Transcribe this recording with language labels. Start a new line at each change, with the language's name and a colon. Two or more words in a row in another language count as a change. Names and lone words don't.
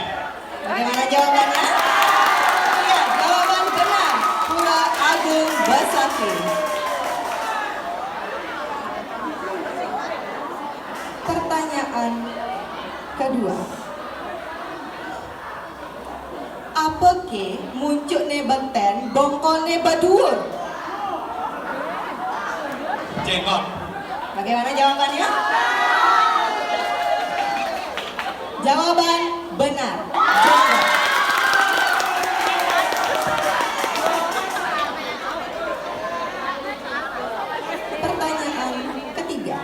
Indonesian: Bagaimana jawabannya? Iya, jawaban benar. Pura Agung Besakih. Pertanyaan kedua.
Balinese: Apa ke muncul ne benten, bongkol ne badur?
Indonesian: Jenggot. Bagaimana jawabannya? Jawaban benar. Jenggot. Pertanyaan ketiga.